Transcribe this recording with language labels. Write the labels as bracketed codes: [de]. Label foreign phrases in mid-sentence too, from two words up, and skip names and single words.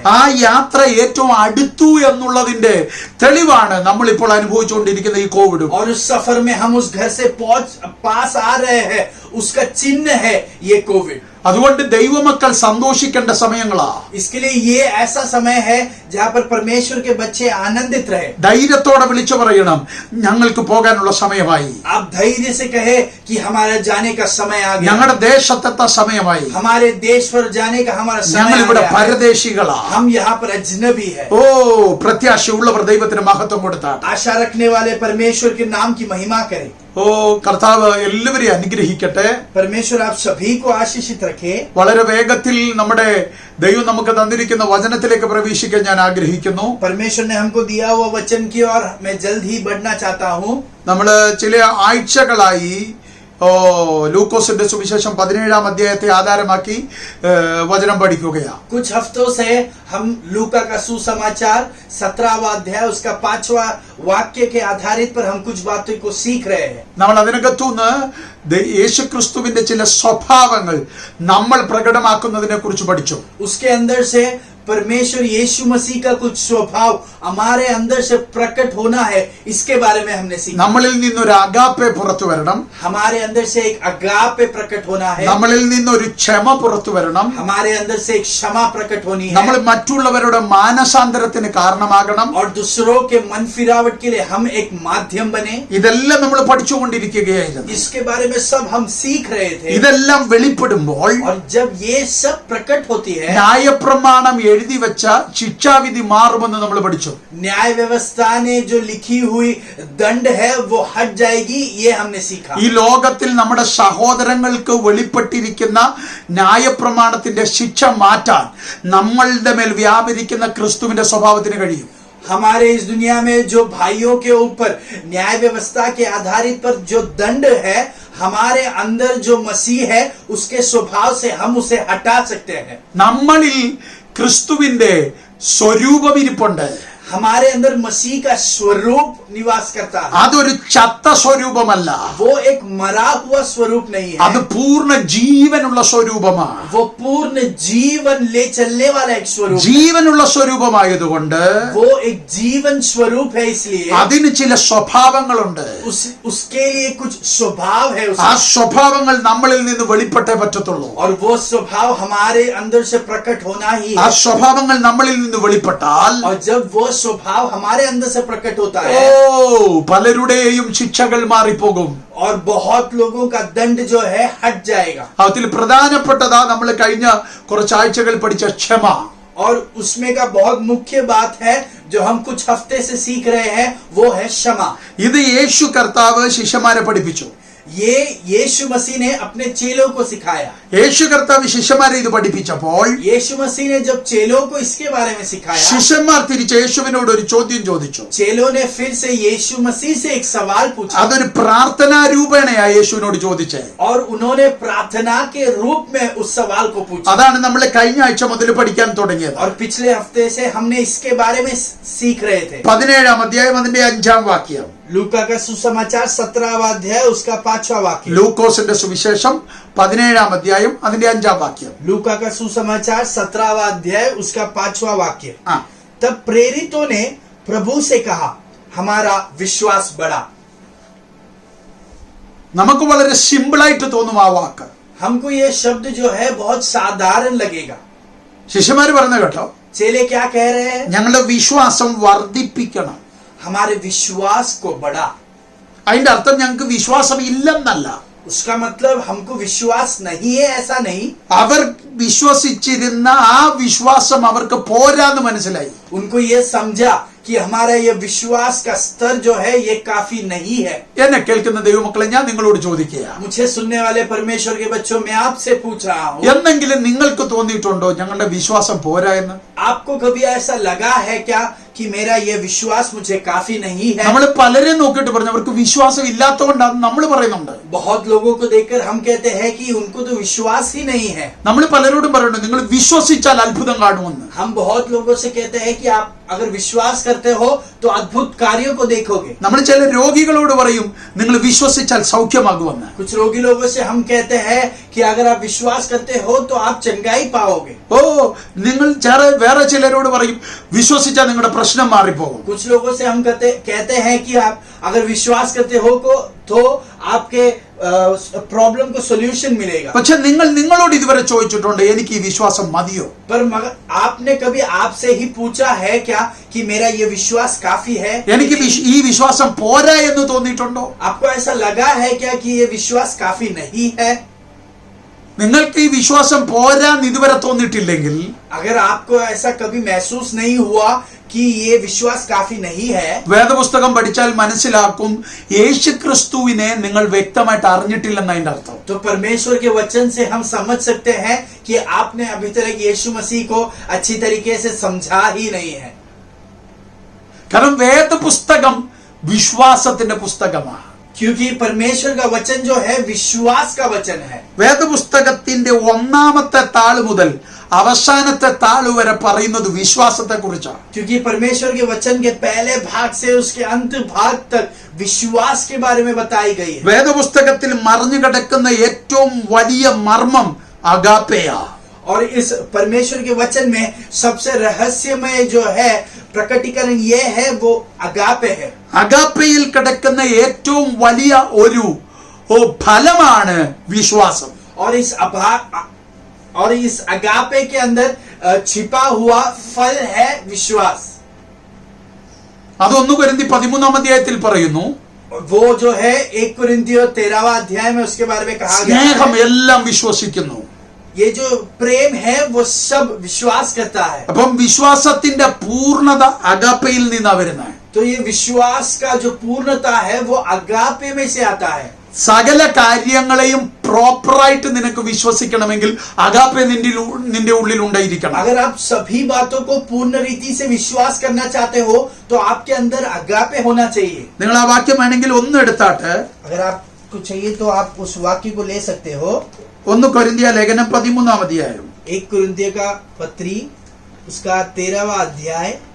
[ml] ആ യാത്ര ഏറ്റവും അടുത്തു എന്നുള്ളതിന്റെ തെളിവാണ് നമ്മൾ ഇപ്പോൾ അനുഭവിച്ചുകൊണ്ടിരിക്കുന്ന ഈ കോവിഡ്. [hi] और उस सफर में हम उस घर से पास आ रहे हैं, उसका चिन्ह है ये कोविड. [ml] അതുകൊണ്ട് ദൈവമക്കൾ സന്തോഷിക്കേണ്ട സമയങ്ങളാ. [hi] इसके लिए ये ऐसा समय है जहाँ पर परमेश्वर के बच्चे आनंदित रहे. [ml] ധൈര്യത്തോടെ വിളിച്ചു പറയണം, ഞങ്ങൾക്ക് പോകാനുള്ള സമയമായി. [hi] आप धैर्य से कहे कि हमारा जाने का समय आ गया. [ml] ഞങ്ങളുടെ ദേശത്തെത്താൻ സമയമായി. [hi] हमारे देश पर जाने का हमारा समय [ml] ഞങ്ങൾ [hi] आ [ml] ഇവിടെ [hi] गया. [ml] പരദേശികളാ. [hi] हम यहाँ पर अजनबी है. [ml] പ്രത്യാശയുള്ളവർ ദൈവത്തിന് മഹത്വം കൊടുത്താൽ. [hi] आशा रखने वाले परमेश्वर के नाम की महिमा करें. [ml] കർത്താവ് എല്ലാവരെയും അനുഗ്രഹിക്കട്ടെ. [hi] परमेश्वर आप सभी को आशीषित रखे. [ml] വളരെ വേഗത്തിൽ നമ്മുടെ ദൈവം നമുക്ക് തന്നിരിക്കുന്ന വചനത്തിലേക്ക് പ്രവേശിക്കാൻ ഞാൻ ആഗ്രഹിക്കുന്നു. [hi] परमेश्वर ने हमको दिया हुआ वचन की ओर मैं जल्द ही बढ़ना चाहता हूँ. [ml] നമ്മള് ചില ആഴ്ചകളായി ലൂക്കോസിന്റെ സുവിശേഷം 17-ാം അധ്യായത്തെ ആധാരമാക്കി വചനം പഠിക്കുകയാണ്. [hi] कुछ हफ्तों से हम लूका का सुसमाचार 17वां अध्याय उसका 5वां वाक्य के आधारित पर हम कुछ बातों को सीख रहे हैं. [ml] നമ്മൾ അതിനകത്തുനിന്ന് യേശുക്രിസ്തുവിന്റെ ചില സ്വഭാവങ്ങൾ നമ്മൾ പ്രകടമാക്കുന്നതിനെ കുറിച്ച് പഠിച്ചു. [hi] उसके अंदर से परमेश्वर यीशु मसीह का कुछ स्वभाव हमारे अंदर से प्रकट होना है, इसके बारे में हमने सीखा. [ml] നമ്മളിൽ നിന്നൊരു അഗാപ്പെ പുറത്തു വരണം. [hi] हमारे अंदर से एक अगापे प्रकट होना है. [ml] നമ്മളിൽ നിന്നൊരു ക്ഷമ പുറത്തു വരണം. [hi] हमारे अंदर से एक क्षमा प्रकट होनी [ml] നമ്മൾ [hi] है. [ml] മറ്റുള്ളവരുടെ മാനസാന്തരത്തിന് കാരണമാകണം. [hi] और दूसरों के मन फिरावट के लिए हम एक माध्यम बने. [ml] ഇതെല്ലാം നമ്മൾ പഠിച്ചുകൊണ്ടിരിക്കുകയായിരുന്നു. [hi] इसके बारे में सब हम सीख रहे थे. [ml] ഇതെല്ലാം വെളിപ്പെടുമ്പോൾ [hi] और जब ये सब प्रकट होती है, [ml] ന്യായപ്രമാണം എഴുതി വെച്ച ശിക്ഷാവിധി മാറുമെന്ന് നമ്മൾ പഠിച്ചു. [hi] न्याय व्यवस्था ने जो लिखी हुई दंड है वो हट जाएगी, ये हमने सीखा. [ml] ഈ ലോകത്തിൽ നമ്മുടെ സഹോദരങ്ങൾക്ക് വെളിപ്പെട്ടിരിക്കുന്ന ന്യായപ്രമാണത്തിന്റെ ശിക്ഷ മാറ്റാൻ നമ്മളുടെ മേൽ വ്യാപരിക്കുന്ന ക്രിസ്തുവിന്റെ സ്വഭാവത്തിന് കഴിയും. [hi] हमारे इस दुनिया में जो भाइयों के ऊपर न्याय व्यवस्था के आधारित पर जो दंड है, हमारे अंदर जो मसीह है उसके स्वभाव से हम उसे हटा सकते हैं. [ml] നമ്മളിൽ ക്രിസ്തുവിന്റെ സ്വരൂപം ഇരിപ്പുണ്ട്. [hi] हमारे अंदर मसीह का स्वरूप निवास करता है. [ml] അതൊരു ചത്ത സ്വരൂപമല്ല. [hi] वो एक मरा हुआ स्वरूप नहीं [ml] അത് [hi] है. [ml] പൂർണ്ണ ജീവനുള്ള സ്വരൂപമാണ്. [hi] वो पूर्ण जीवन ले चलने वाला एक स्वरूप है. [ml] ജീവനുള്ള സ്വരൂപമായതുകൊണ്ട് [hi] वो एक जीवन स्वरूप है, इसलिए [ml] അതിന് ചില സ്വഭാവങ്ങളുണ്ട്. [hi] उसके लिए कुछ स्वभाव है [ml] ആ [hi] उसका. [ml] സ്വഭാവങ്ങൾ നമ്മളിൽ നിന്ന് വെളിപ്പെട്ടേ പറ്റത്തുള്ളൂ. [hi] और वो स्वभाव हमारे अंदर से प्रकट होना ही [ml] ആ [hi] है. [ml] സ്വഭാവങ്ങൾ നമ്മളിൽ നിന്ന് വെളിപ്പെട്ടാൽ [hi] और जब वो स्वभाव हमारे अंदर से प्रकट होता है [ml] പലരുടെയും ശിക്ഷകൾ മാറിപ്പോകും. [hi] और बहुत लोगों का दंड जो है हट जाएगा. [ml] അതിൽ പ്രധാനപ്പെട്ടതാ നമ്മൾ കഴിഞ്ഞ കുറച്ചാഴ്ചകൾ പഠിച്ച ക്ഷമ. [hi] और उसमें का बहुत मुख्य बात है जो हम कुछ हफ्ते से सीख रहे हैं, वो है क्षमा. [ml] ഇത് യേശു കർത്താവ് ശിഷ്യന്മാരെ പഠിപ്പിച്ചു. [hi] ये यीशु मसीह ने अपने चेलों को सिखाया। [ml] യേശു കർത്താവ് ശിഷ്യന്മാരെ ഇത് പഠിപ്പിച്ചപ്പോൾ [hi] यीशु मसीह ने जब चेलों को इसके बारे में सिखाया, [ml] ശിഷ്യന്മാർ തിരിച്ച് യേശുവിനോട് ഒരു ചോദ്യം ചോദിച്ചു. [hi] चेलों ने फिर से यीशु मसीह से एक सवाल पूछा [ml] അതൊരു പ്രാർത്ഥനാ രൂപേണയാ യേശുവിനോട് ചോദിച്ചേ. [hi] और उन्होंने प्रार्थना के रूप में उस सवाल को पूछा। [ml] അതാണ് നമ്മൾ കഴിഞ്ഞ ആഴ്ച മുതൽ പഠിക്കാൻ തുടങ്ങിയത്. [hi] और पिछले हफ्ते से हमने इसके बारे में सीख रहे थे। [ml] 17-ാം അധ്യായം അതിന്റെ 5-ാം വാക്യം. [hi] लूका का सुसमाचार 17वां अध्याय उसका 5वां वाक्य। [ml] ലൂക്കോസിന്റെ സുവിശേഷം 17-ാം അധ്യായം അതിന്റെ 5-ാം വാക്യം. [hi] लूका का सुसमाचार 17वां अध्याय उसका 5वां वाक्य। [ml] ആ [hi] तब प्रेरितों ने प्रभु से कहा, हमारा विश्वास बढ़ा। [ml] നമുക്ക് വളരെ സിമ്പിളായിട്ട് തോന്നും ആ വാക്ക്. [hi] हमको ये शब्द जो है बहुत साधारण लगेगा। [ml] ശിഷ്യന്മാർ പറഞ്ഞ കേട്ടോ, [hi] चेले क्या कह रहे हैं? [ml] ഞങ്ങളുടെ വിശ്വാസം വർദ്ധിപ്പിക്കണം. [hi] हमारे विश्वास को बढ़ा। [ml] അതിന്റെ അർത്ഥം ഞങ്ങൾക്ക് വിശ്വാസം ഇല്ലെന്നല്ല. [hi] उसका मतलब हमको विश्वास नहीं है ऐसा नहीं। [ml] അവർ വിശ്വസിച്ചിരുന്ന ആ വിശ്വാസം അവർക്ക് പോരാന്ന് മനസ്സിലായി. [hi] उनको ये समझा कि हमारा ये विश्वास का स्तर जो है ये काफी नहीं है। [ml] എന്നെ കേൾക്കുന്ന ദൈവമക്കളെ, ഞാൻ നിങ്ങളോട് ചോദിക്കുക, [hi] मुझे सुनने वाले परमेश्वर के बच्चों, मैं आपसे पूछ रहा हूँ, [ml] എന്നെങ്കിലും നിങ്ങൾക്ക് തോന്നിയിട്ടുണ്ടോ ഞങ്ങളുടെ വിശ്വാസം പോരാ എന്ന്? [hi] आपको कभी ऐसा लगा है क्या कि मेरा ये विश्वास मुझे काफी नहीं है? [ml] നമ്മൾ പലരെ നോക്കിയിട്ട് പറഞ്ഞു അവർക്ക് വിശ്വാസം ഇല്ലാത്തതുകൊണ്ടാണ് നമ്മൾ പറയുന്നുണ്ട്. [hi] बहुत लोगों को देखकर हम कहते हैं कि उनको तो विश्वास ही नहीं है। [ml] നമ്മൾ പലരോടും പറയുന്നുണ്ട് നിങ്ങൾ വിശ്വസിച്ചാൽ അത്ഭുതം കാണുമെന്ന്. [hi] हम बहुत लोगों से कहते हैं कि आप अगर विश्वास करते हो तो अद्भुत कार्यों को देखोगे। [ml] നമ്മൾ ചില രോഗികളോട് പറയും നിങ്ങൾ വിശ്വസിച്ചാൽ സൗഖ്യമാകുമെന്ന്. [hi] कुछ रोगी लोगों से हम कहते हैं कि अगर आप विश्वास करते हो तो आप चंगाई पाओगे। [ml] ഓ നിങ്ങൾ വേറെ ചിലരോട് പറയും വിശ്വസിച്ചാൽ നിങ്ങളുടെ പ്രശ്നം മാറിപ്പോകും. [hi] कुछ लोगों से हम कहते हैं कि आप अगर विश्वास करते हो तो आपके प्रॉब्लम को सॉल्यूशन मिलेगा। [ml] പക്ഷെ നിങ്ങളോട് ഇതുവരെ ചോദിച്ചിട്ടുണ്ട് എനിക്ക് ഈ വിശ്വാസം മതിയോ? [hi] पर मगर आपने कभी आपसे ही पूछा है क्या कि मेरा ये विश्वास काफी है? [ml] എനിക്ക് ഈ വിശ്വാസം പോരാ എന്ന് തോന്നിയിട്ടുണ്ടോ? [hi] आपको ऐसा लगा है क्या कि ये विश्वास काफी नहीं है? [ml] നിങ്ങൾക്ക് ഈ വിശ്വാസം പോരാന്ന് ഇതുവരെ തോന്നിയിട്ടില്ലെങ്കിൽ [hi] अगर आपको ऐसा कभी महसूस नहीं हुआ कि ये विश्वास काफी नहीं है, [ml] വേദപുസ്തകം പഠിച്ചാൽ മനസ്സിലാക്കും യേശുക്രിസ്തുവിനെ നിങ്ങൾ വ്യക്തമായിട്ട് അറിഞ്ഞിട്ടില്ലെന്ന് അതിന്റെ അർത്ഥം. [hi] तो परमेश्वर के वचन से हम समझ सकते हैं कि आपने अभी तक यीशु मसीह को अच्छी तरीके से समझा ही नहीं है। [ml] കാരണം വേദപുസ്തകം വിശ്വാസത്തിന്റെ പുസ്തകമാണ്. [hi] क्योंकि परमेश्वर का वचन जो है विश्वास का वचन है। [ml] വേദപുസ്തകത്തിന്റെ 1-ാമത്തെ താൾ മുതൽ അവസാനത്തെ താൾ വരെ പറയുന്നത് വിശ്വാസത്തെ കുറിച്ചാണ്. [hi] क्योंकि परमेश्वर के वचन के पहले भाग से उसके अंत भाग तक विश्वास के बारे में बताई गई है। [ml] വേദപുസ്തകത്തിൽ മറിഞ്ഞു കിടക്കുന്ന ഏറ്റവും വലിയ മർമ്മം അഗാപ്പയാ. [hi] और इस परमेश्वर के वचन में सबसे रहस्यमय जो है प्रकटीकरण ये है वो अगापे है। [ml] അഗാപ്പയിൽ കിടക്കുന്ന ഏറ്റവും വലിയ ഒരു ഫലമാണ് വിശ്വാസം. [hi] और इस अगापे के अंदर छिपा हुआ फल है विश्वास। [ml] അതൊന്ന് കൊരിന്ത്യർ 13-ാം അധ്യായത്തിൽ പറയുന്നു. [hi] वो जो है 1 कुरिन्थियों 13वां अध्याय में उसके बारे में कहा गया [ml] സ്നേഹം [hi] है, [ml] എല്ലാം വിശ്വസിക്കുന്നു. [hi] ये जो प्रेम है वो सब विश्वास करता है। [ml] അപ്പം വിശ്വാസത്തിന്റെ പൂർണ്ണത അഗാപ്പയിൽ നിന്നാ വരുന്നത്. [hi] तो ये विश्वास का जो पूर्णता है वो अगापे में से आता है। [ml] സകല കാര്യങ്ങളെയും പ്രോപ്പറായിട്ട് നിനക്ക് വിശ്വസിക്കണമെങ്കിൽ അഗാപ്പെ നിന്റെ ഉള്ളിൽ ഉണ്ടായിരിക്കണം. [hi] अगर आप सभी बातों को पूर्ण रीति से विश्वास करना चाहते हो तो आपके अंदर अगापे होना चाहिए। [ml] നിങ്ങൾ ആ വാക്യം വേണമെങ്കിൽ ഒന്ന് എടുത്താട്ട് [hi] अगर आपको चाहिए तो आप उस वाक्य को ले सकते हो। [ml] 1 കൊരിന്ത്യ ലേഖനം 13-ാം അധ്യായം [hi] 1 कुरिन्थियों का पत्री उसका 13वां अध्याय